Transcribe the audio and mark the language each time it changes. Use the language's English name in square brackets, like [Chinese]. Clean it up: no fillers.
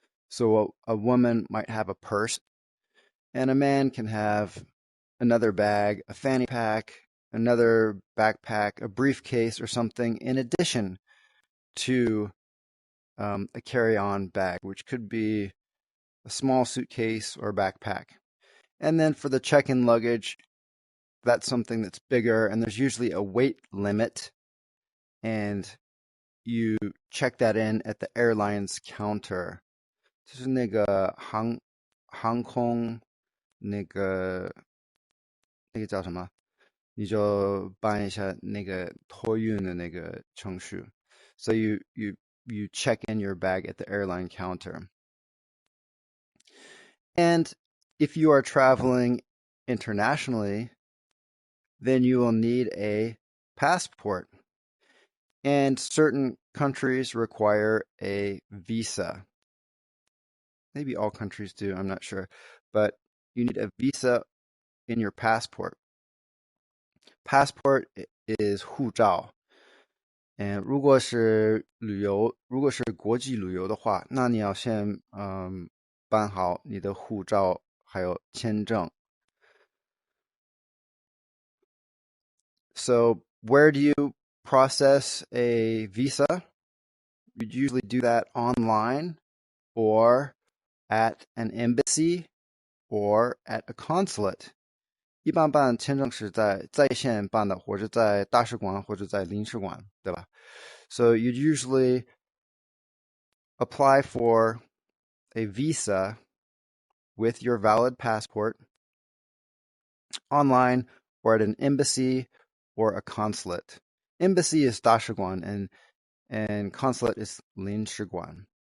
[English] So a woman might have a purse, and a man can have another bag, a fanny pack, another backpack, a briefcase, or something in addition to a carry-on bag, which could be a small suitcase or backpack. And then for the check-in luggage, that's something that's bigger, and there's usually a weight limit, and you check that in at the airline's counter. [Chinese] 就是那个航空那个叫什么？你就办一下那个托运的那个程序。 [English] So you check in your bag at the airline counter. And if you are traveling internationally, then you will need a passport. And certain countries require a visa. Maybe all countries do, I'm not sure. But you need a visa in your passport. Passport is 护照。 [Chinese] 如果是国际旅游的话，那你要先办好你的护照还有签证。 [English] So where do you process a visa? You usually do that online or at an embassy or at a consulate. [Chinese] 一般办签证是在线办的，或者在大使馆或者在领事馆，对吧？ [English] So you'd usually apply for a visa with your valid passport online or at an embassy or a consulate. Embassy is 大使馆 and consulate is 领事馆.